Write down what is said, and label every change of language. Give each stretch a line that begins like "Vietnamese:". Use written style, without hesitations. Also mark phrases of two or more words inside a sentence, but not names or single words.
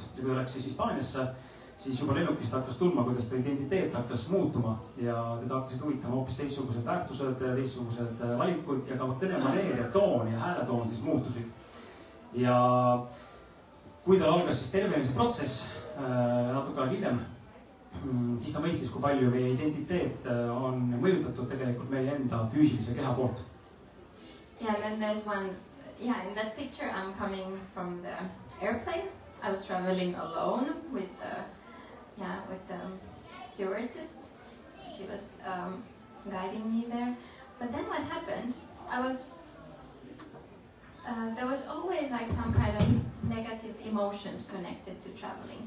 Estonian: Ja kui ta läks siis Hispaaniasse, siis juba lennukist hakkas tundma, kuidas ta identiteet hakkas muutuma ja teda hakkasid huvitama hoopis teistsugused väärtused, teistsugused valikud ja ka kõnemaneer ja toon ja hääletoon siis muutusid. Ja kui tal algas siis tervenemise protsess natuke aeg hiljem, siis ta mõistis, kui palju meie identiteet on mõjutatud tegelikult meie enda füüsilise keha poolt.
English: Yeah, and then there's one, in that picture I'm coming from the airplane. I was traveling alone with the stewardess. She was guiding me there. But then what happened, there was always like some kind of negative emotions connected to traveling.